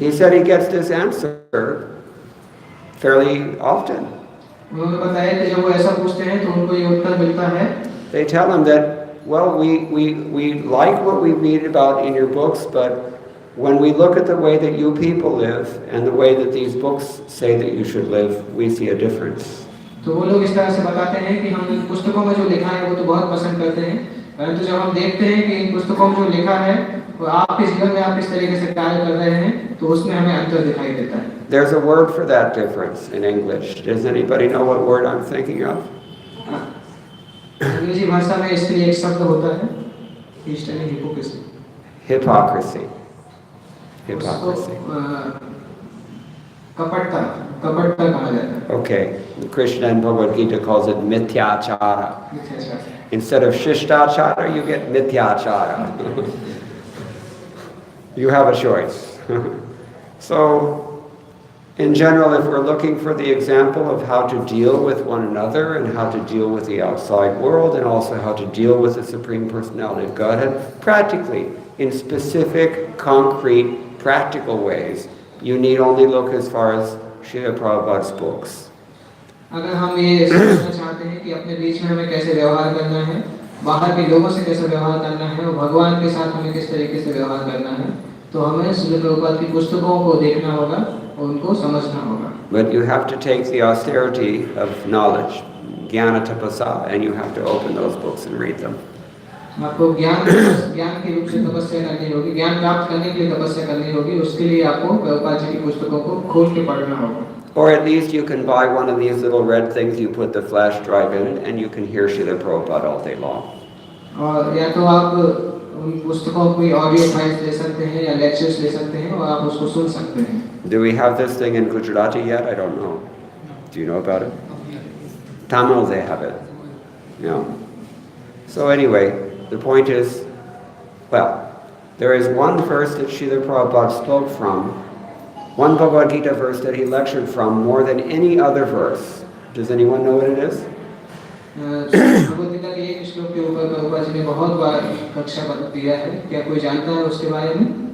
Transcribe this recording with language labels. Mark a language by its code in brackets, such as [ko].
[en] He said he gets this answer fairly often. [hi] उन्होंने बताया कि जब वो ऐसा पूछते हैं तो उनको ये उत्तर मिलता है [en] they tell him that, well, we like what we read about in your books, but when we look at the way that you people live and the way that these books say that you should live, we see a difference. [hi] तो वो लोग इस तरह से बताते हैं कि हम इन पुस्तकों में जो लिखा है वो तो बहुत पसंद करते हैं, परंतु जब हम देखते हैं कि इन पुस्तकों में जो लिखा है वो आपके जीवन में आप किस तरीके से कार्य कर रहे हैं, तो उसमें हमें अंतर दिखाई देता है. [en] There's a word for that difference in English. Does anybody know what word I'm thinking of? [hi] अंग्रेजी भाषा में इसके लिए एक शब्द होता है, hypocrisy. [en] Hypocrisy. Hypocrisy. [hi] कपटता कहा जाता है. [en] Okay, Krishna in Bhagavad Gita calls it mithyachara. Instead of shishtachara, you get mithyachara. You have a choice. So, in general, if we're looking for the example of how to deal with one another and how to deal with the outside world and also how to deal with the Supreme Personality of Godhead, practically, in specific, concrete, practical ways, you need only look as far as Srila Prabhupada's books. [hi] अगर हम ये समझना चाहते हैं कि अपने बीच में हमें कैसे व्यवहार करना है, बाहर के लोगों से कैसे व्यवहार करना है और भगवान के साथ हमें किस तरीके से व्यवहार करना है, तो हमें श्रील प्रभुपाद की पुस्तकों को देखना होगा और उनको समझना होगा. [en] But you have to take the austerity of knowledge, jnana tapasa, and you have to open those books and read them. [hi] आपको ज्ञान के रूप से तपस्या करनी होगी, ज्ञान प्राप्त करने के लिए तपस्या करनी होगी, उसके लिए आपको प्रभुपाद जी की पुस्तकों को खोल के पढ़ना होगा. [en] Or at least you can buy one of these little red things, you put the flash drive in it, and you can hear Srila Prabhupada all day long. [hi] और या तो आप उन पुस्तकों की ऑडियो फाइल्स ले सकते हैं या लेक्चर्स ले सकते हैं और आप उसको सुन सकते हैं. [en] Do we have this thing in Gujarati yet? I don't know. Do you know about it? Tamil, they have it. Yeah. So anyway, the point is, well, there is one verse that Srila Prabhupada spoke from, one Bhagavad Gita verse that he lectured from more than any other verse. Does anyone know what it is? [hi] Bhagavad Gita के एक श्लोक के ऊपर प्रभुपाद जी ने बहुत बार कक्षा दिया है, क्या कोई जानता है उसके बारे में?